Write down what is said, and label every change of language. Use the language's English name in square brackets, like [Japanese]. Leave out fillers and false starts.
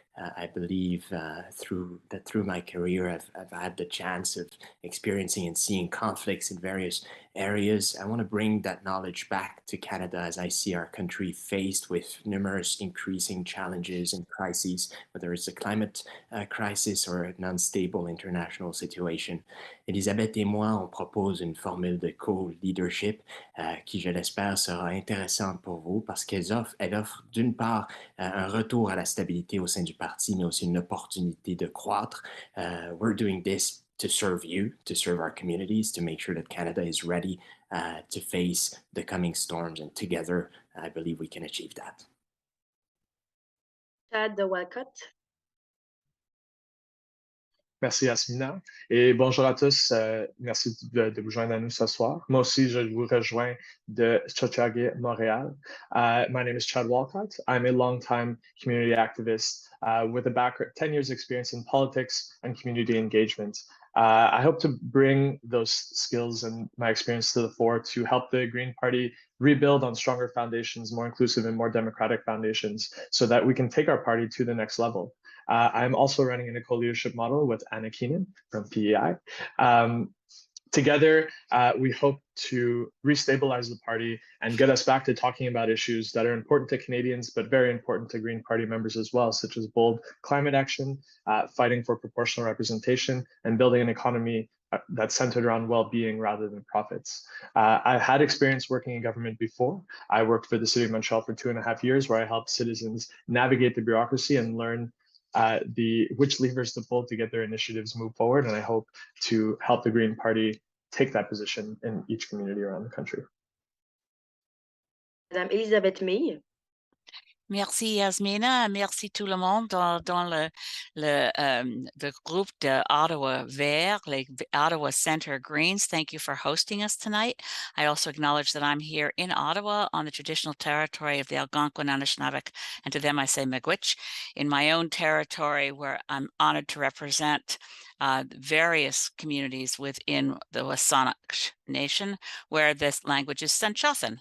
[English] I believe through my career, I've had the chance of experiencing and seeing conflicts in various areas. I want to bring that knowledge back to Canada as I see our country faced with numerous increasing challenges and crises, whether it's a climate crisis or an unstable international situation. [French] Elisabeth et moi, on propose une formule de co-leadership qui, je l'espère, sera intéressante pour vous parce qu'elle offre d'une part un retour à la stabilité au sein du parti, mais aussi une opportunité de croître. [English] We're doing this to serve you, to serve our communities, to make sure that Canada is ready to face the coming storms, and together, I believe we can achieve that. Chad Walcott. [French] Merci Yasmina et bonjour à tous. Merci de vous joindre à nous ce soir. Moi aussi, je vous rejoins de Chefferie, Montréal. [English] My name is Chad Walcott. I'm a longtime community activist with a 10 years experience in politics and community engagement. I hope to bring those skills and my experience to the fore to help the Green Party rebuild on stronger foundations, more inclusive and more democratic foundations, so that we can take our party to the next level. I'm also running in a co-leadership model with Anna Keenan from PEI. Together, we hope to restabilize the party and get us back to talking about issues that are important to Canadians, but very important to Green Party members as well, such as bold climate action, fighting for proportional representation, and building an economy that's centered around well-being rather than profits. I've had experience working in government before. I worked for the City of Montreal for 2.5 years, where I helped citizens navigate the bureaucracy and learn which levers to pull to get their initiatives move forward. And I hope to help the Green Party take that position in each community around the country. Madame Elisabeth May. [French] Merci Yasmina, merci tout le monde dans le groupe de Ottawa Vert, les Ottawa Center Greens. [English] Thank you for hosting us tonight. I also acknowledge that I'm here in Ottawa on the traditional territory of the Algonquin, Anishinaabe, and to them I say Miigwech, in my own territory where I'm honored to represent various communities within the Wasanich Nation, where this language is Sanchothan.